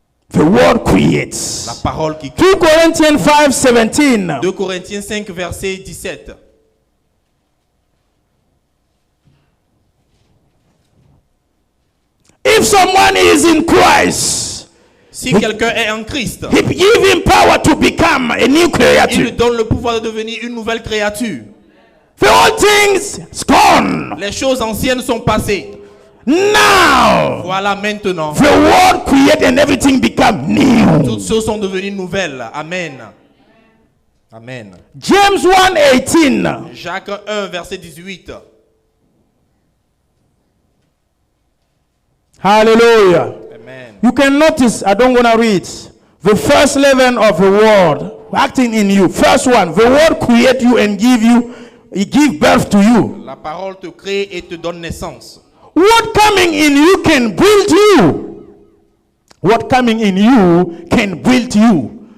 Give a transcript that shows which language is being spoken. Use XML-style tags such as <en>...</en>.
<en>The word creates.</en> <fr>La parole qui crée.</fr> <en>2 Corinthians 5:17.</en> <fr>2 Corinthiens 5, verset 17.</fr> <en>If If someone is in Christ,</en> <fr>Si quelqu'un est en Christ,</fr> <en>he give him power to become a new</en> <fr>il lui</fr> <en>creature.</en> <fr>donne le pouvoir de devenir une nouvelle créature.</fr> <en>The old things is gone.</en> <fr>Les choses anciennes sont passées.</fr> <en>Now,</en> <fr>Voilà maintenant.</fr> <en>the world created and everything become new.</en> <fr>Toutes choses sont devenues nouvelles.</fr> <en>Amen. Amen. James 1:18.</en> <fr>Jacques 1, verset 18.</fr> <en>Hallelujah. Amen. You can notice, I don't want to read. The first level of the word acting in you. First one, the word create you and give birth to you.</en> <fr>La parole te crée et te donne naissance.</fr> <en>What coming in you can build you. What coming in you can build you.</en>